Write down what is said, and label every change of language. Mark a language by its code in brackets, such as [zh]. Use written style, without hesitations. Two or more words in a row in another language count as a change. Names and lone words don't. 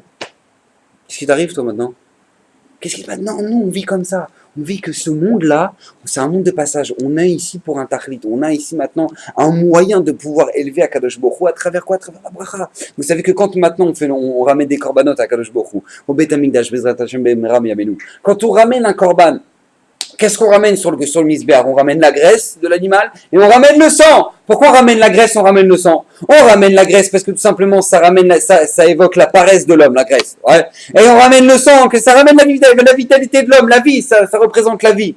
[fr] Qu'est-ce qui t'arrive toi maintenant? Qu'est-ce qui va? Non, nous on vit comme ça. On vit que ce monde-là, c'est un monde de passage. On est ici pour un tachlit. On a ici maintenant un moyen de pouvoir élever à [he] קדוש ברוך הוא [fr] à travers quoi? À travers la bracha. Vous savez que quand maintenant on ramène des corbanotes à [he] קדוש ברוך הוא, [fr] au Beit Hamikdash, [he] בעזרת השם במהרה בימינו, [fr] quand on ramène un korban, qu'est-ce qu'on ramène sur le misbéar? On ramène la graisse de l'animal et on ramène le sang. Pourquoi on ramène la graisse, on ramène le sang? On ramène la graisse parce que tout simplement ça évoque la paresse de l'homme, la graisse. Ouais. Et on ramène le sang, que ça ramène la vitalité de l'homme, la vie, ça représente la vie.